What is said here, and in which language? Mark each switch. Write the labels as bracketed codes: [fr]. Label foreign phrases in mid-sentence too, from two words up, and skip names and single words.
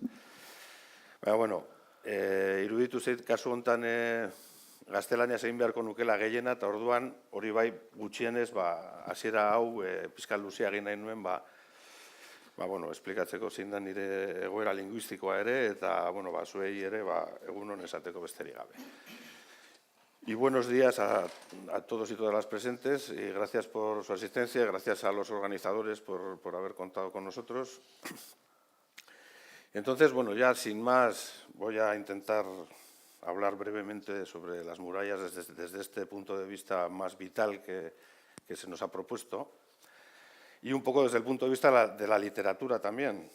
[eu] Baina, bueno, iruditu zait kasu honetan gaztelaniaz egin beharko nukela gehiena, eta orduan hori bai gutxienez, hasiera hau pizkat luzea egin nahi nuen, esplikatzeko zein da nire egoera linguistikoa ere, eta, zuei ere, egunon esateko besterik gabe. [es] Y buenos días a todos y todas las presentes, y gracias por su asistencia, gracias a los organizadores por haber contado con nosotros. Entonces, ya sin más, voy a intentar hablar brevemente sobre las murallas desde este punto de vista más vital que se nos ha propuesto, y un poco desde el punto de vista de la literatura también.